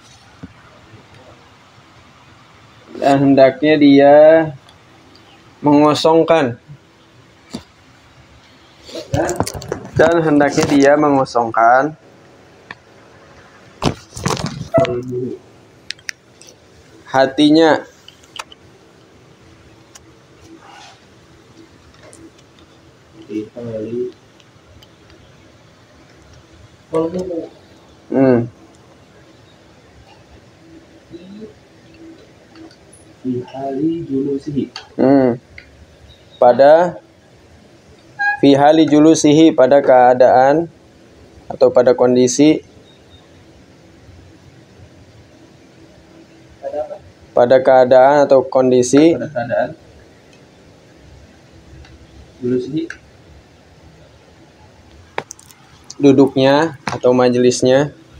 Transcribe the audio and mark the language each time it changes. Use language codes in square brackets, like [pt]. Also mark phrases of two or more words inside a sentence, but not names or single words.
[id] Dan hendaknya dia mengosongkan. Dan hendaknya dia mengosongkan hatinya [ar] fi hali julusihi pada fi hali julusihi, [id] pada keadaan atau pada kondisi, pada keadaan atau kondisi pada keadaan [ar] julusihi [id] duduknya atau majelisnya,